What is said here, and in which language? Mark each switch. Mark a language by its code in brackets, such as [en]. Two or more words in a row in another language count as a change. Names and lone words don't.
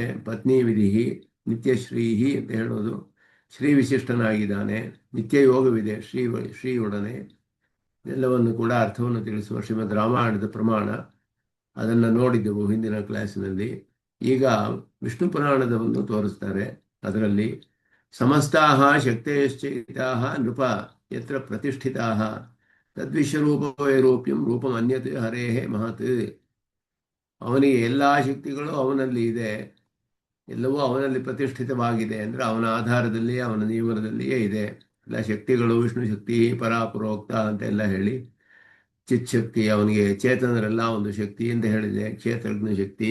[kn] ಪತ್ನಿ ವಿಧಿ, ನಿತ್ಯಶ್ರೀಹಿ ಅಂತ ಹೇಳೋದು, ಶ್ರೀ ವಿಶಿಷ್ಟನಾಗಿದ್ದಾನೆ, ನಿತ್ಯ ಯೋಗವಿದೆ ಶ್ರೀಯೊಡನೆ, ಎಲ್ಲವನ್ನು ಕೂಡ ಅರ್ಥವನ್ನು ತಿಳಿಸುವ ಶ್ರೀಮದ್ ರಾಮಾಯಣದ ಪ್ರಮಾಣ. ಅದನ್ನು ನೋಡಿದ್ದೆವು ಹಿಂದಿನ ಕ್ಲಾಸಿನಲ್ಲಿ. ಈಗ ವಿಷ್ಣು ಪುರಾಣದವನ್ನು ತೋರಿಸ್ತಾರೆ. [sa] ಅದರಲ್ಲಿ ಸಮಸ್ತಾಹ ಶಕ್ತಯಶ್ಚೈತಾಹ ನೃಪ ಯತ್ರ ಪ್ರತಿಷ್ಠಿತಾಹ ತದ್ವಿಶ್ವರೂಪವೈರೂಪ್ಯಂ ರೂಪಂ ಅನ್ಯತ್ ಹರೇಹೇ ಮಹತ್. [kn] ಅವನಿಗೆ ಎಲ್ಲ ಶಕ್ತಿಗಳು ಅವನಲ್ಲಿ ಇದೆ, ಎಲ್ಲವೂ ಅವನಲ್ಲಿ ಪ್ರತಿಷ್ಠಿತವಾಗಿದೆ. ಅಂದರೆ ಅವನ ಆಧಾರದಲ್ಲಿ, ಅವನ ನಿಯಮನದಲ್ಲಿಯೇ ಇದೆ. ಎಲ್ಲ ಶಕ್ತಿಗಳು [sa] ವಿಷ್ಣು ಶಕ್ತಿ ಪರಾಪರೋಕ್ತ [kn] ಅಂತೆಲ್ಲ ಹೇಳಿ, ಚಿತ್ ಶಕ್ತಿ, ಅವನಿಗೆ ಚೇತನರೆಲ್ಲ ಒಂದು ಶಕ್ತಿ ಅಂತ ಹೇಳಿದೆ, ಕ್ಷೇತ್ರಜ್ಞ ಶಕ್ತಿ.